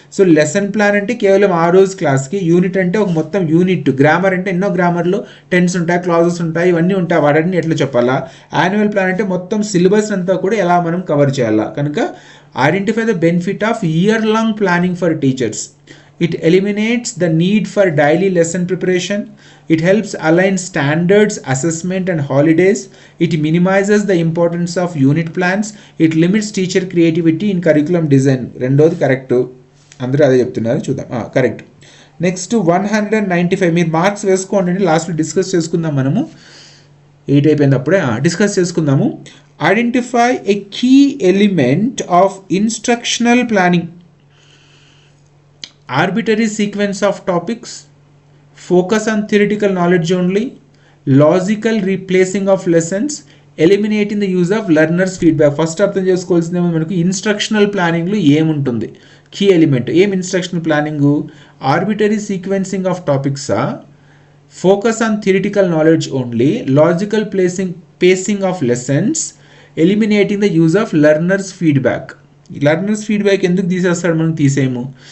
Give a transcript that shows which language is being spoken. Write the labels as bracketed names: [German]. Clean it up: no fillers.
[Telugu] So lesson plan అంటే కేవలం ఆ రోజు క్లాస్కి, యూనిట్ అంటే ఒక మొత్తం యూనిట్, గ్రామర్ అంటే ఎన్నో గ్రామర్లో టెన్స్ ఉంటాయి, క్లాజెస్ ఉంటాయి, ఇవన్నీ ఉంటాయి, వాటిని ఎట్లా చెప్పాలా. యాన్యువల్ ప్లాన్ అంటే మొత్తం సిలబస్ అంతా కూడా ఎలా మనం కవర్ చేయాలా. [English] కనుక identify the benefit of year long planning for teachers. It eliminates the need for daily lesson preparation. It helps align standards, assessment and holidays. It minimizes the importance of unit plans. It limits teacher creativity in curriculum design. [Telugu] రెండోది correct, అందరూ అదే చెప్తున్నారు, చూద్దాం. Correct. Next 195 మీరు marks వేసుకోండి, లాస్ట్లో discuss చేసుకుందాం మనము. 8 అయిపోయింది అప్పుడే, డిస్కస్ చేసుకుందాము. [English] Identify a key element of instructional planning. Arbitrary sequence of topics, focus on theoretical knowledge only, logical replacing of lessons, eliminating the use of learners feedback. [Telugu] First అర్థం చేసుకోవాల్సిందేమో మనకు ఇన్స్ట్రక్షనల్ ప్లానింగ్లో ఏముంటుంది, కీ ఎలిమెంట్ ఏం? [English] instructional planning arbitrary sequencing of టాపిక్సా, focus on theoretical knowledge only, logical pacing of lessons, eliminating the use of [Telugu] learners feedback. Learners feedback ఎందుకు తీసేస్తాడు, మనం తీసేయము.